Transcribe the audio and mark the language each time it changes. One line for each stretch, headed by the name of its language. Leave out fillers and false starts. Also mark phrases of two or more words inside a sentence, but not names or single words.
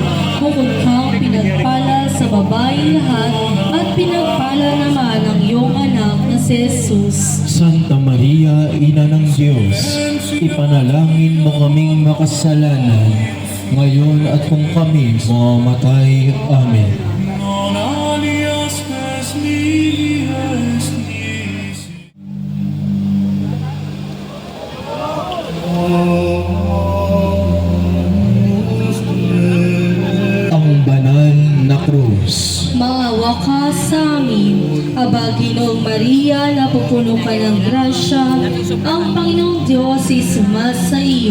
Filipino: Bukod kang pinagpala sa babaeng lahat, at pinagpala naman ang iyong anak na si Jesus. Santa Maria, Ina ng Diyos, ipanalangin mo kaming makasalanan, ngayon at kung kami mamamatay. Amen.
Latin: Non alias spes lies nisi.
Filipino: Ang banal na krus. Maawa ka sa amin. Aba, Ginoong Maria, napupuno ka ng grasya, ang Panginoong Diyos ay sumasa iyo.